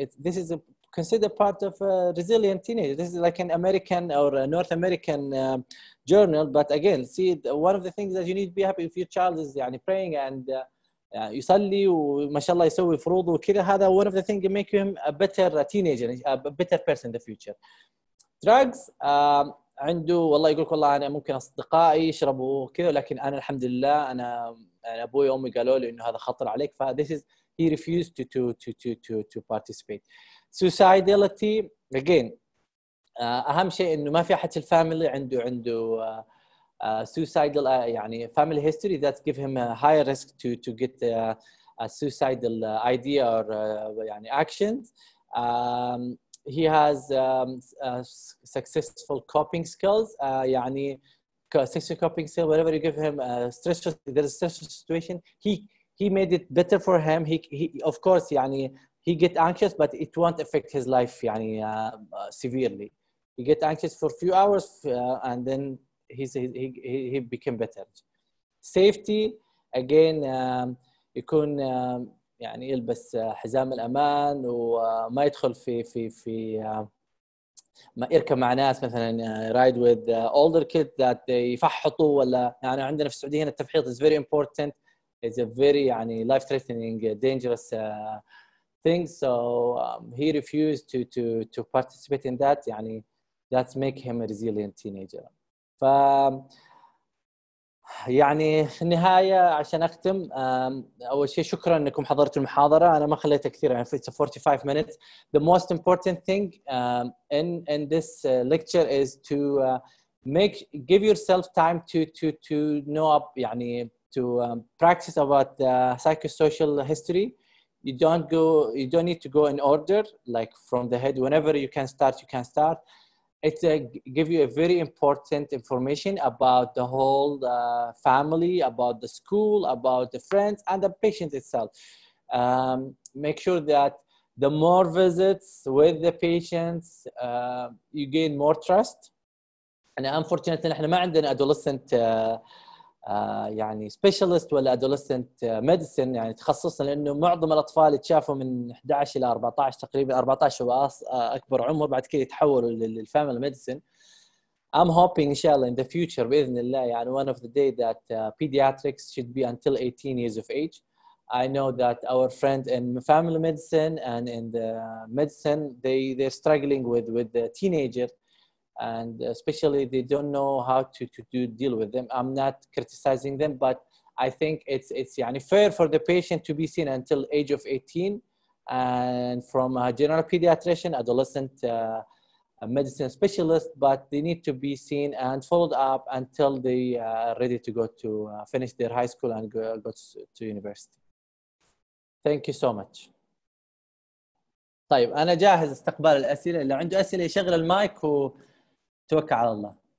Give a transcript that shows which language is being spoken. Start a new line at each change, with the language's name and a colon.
English: This is considered part of a resilient teenager. This is like an American or a North American journal. But again, see, one of the things that you need to be happy if your child is يعني praying and
Arabic: يصلي وما شاء الله يسوي فروض وكذا.
English: هذا one of the things make him a better teenager, a better person in the future.
Arabic: Drugs, عنده والله يقول والله انا ممكن اصدقائي يشربوا كذا، لكن انا الحمد لله انا ابوي وامي قالوا لي انه هذا خطر عليك.
English: ف this is he refused to participate. Suicidality again,
Arabic: اهم شيء انه ما في احد في الفاميلي عنده
English: suicidal يعني family history that give him a higher risk to get a suicidal idea or يعني actions. He has successful coping skills. يعني successful coping skills. Whenever you give him a stressful, there is a stressful situation, he made it better for him. He of course يعني he get anxious, but it won't affect his life يعني severely. He get anxious for a few hours and then he became better. Safety again,
Arabic: يكون يعني يلبس حزام الأمان وما يدخل في ما يركب مع ناس مثلا
English: ride with older kids that
Arabic: يفحطوا ولا يعني عندنا في السعودية هنا التفحيط
English: is very important. It's a very يعني life threatening dangerous thing. So he refused to participate in that. يعني that's make him a resilient teenager.
Arabic: ف يعني في النهاية عشان أختم، أول شيء شكرا أنكم حضرتوا المحاضرة. أنا ما خليتها كثير يعني
English: it's 45 minutes. The most important thing in this lecture is to give yourself time to know up يعني to practice about psychosocial history. You don't need to go in order like from the head. Whenever you can start, you can start. It give you a very important information about the whole family, about the school, about the friends, and the patient itself. Make sure that the more visits with the patients, you gain more trust. And unfortunately,
Arabic: احنا ما عندنا adolescent يعني specialist ولا adolescent medicine يعني تخصصنا، لأنه معظم الأطفال يتشافوا من 11 إلى 14 تقريبا. 14 هو أكبر عمر، بعد كده يتحولوا للفاميلي ميديسن.
English: I'm hoping إن شاء الله in the future بإذن الله يعني one of the day that pediatrics should be until 18 years of age. I know that our friends in family medicine and in the medicine they're struggling with the teenager. And especially they don't know how to deal with them. I'm not criticizing them, but I think it's يعني fair for the patient to be seen until age of 18, and from a general pediatrician, adolescent medicine specialist, but they need to be seen and followed up until they are ready to go to finish their high school and go to university. Thank you so much.
Arabic: طيب أنا جاهز استقبال الأسئلة. اللي عنده أسئلة يشغل المايك توكل على الله.